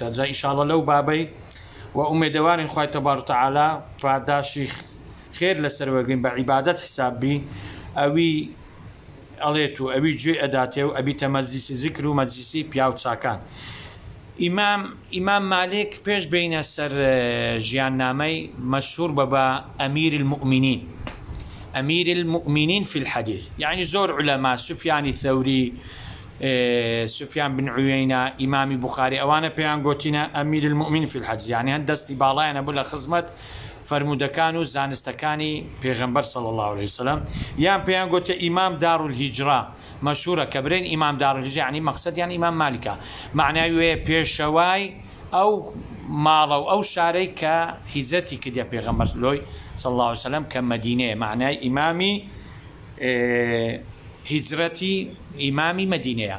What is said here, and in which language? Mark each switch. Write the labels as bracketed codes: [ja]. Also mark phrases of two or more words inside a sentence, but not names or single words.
[ckb] جا ئیشاڵڵا لەو بابەی و ئومێدەوارین خوای [ar] تەبارەک و تەعالا [ckb] پاداشی خێر لەسەر وەرگین بە عیبادەت حسابی ئەوی ئەڵێت و ئەوی گوێ ئەداتێ و ئەبیتە مەجلیسی زیکر و مەجلیسی پیا و چاکان. ئیمام مالک پێش بینە سەر ژیان نامەی مەشهور بە [ar] ئەمیر المؤمنین، ئەمیر المؤمنین في الحديث، [ckb] يعني زۆر علەما، سوفیانی ثەوری، سفیان بن عوێینە، ئیمامی بوخاری، ئەوانە پێیان گوتینە [ar] ئەمیر المؤمنین في الحديث، [ckb] يعني هەند دەستی باڵایانە بوو لە خزمەت فەرمودەکان و زانستەکانی پێغەمبەر [ar] صلی الله عليه وسلم، [ckb] یان پێیان گوتە [ar] ئیمام دارالهیجرا، [ckb] مەشهورە کە برێن [ar] ئیمام دارالهیجرا، [ckb] یعنی مەقسەدیان ئیمام مالیکە، معنای وێ پێشەوای ئەو ماڵە و ئەو شارەی کە هیزەتی کردە پێغەمبەر لۆی [ar] صلی الله عليه وسلم [ckb] کە مەدینەیە، معنای ئیمامی هیجرەتی ئیمامی مەدینەیە.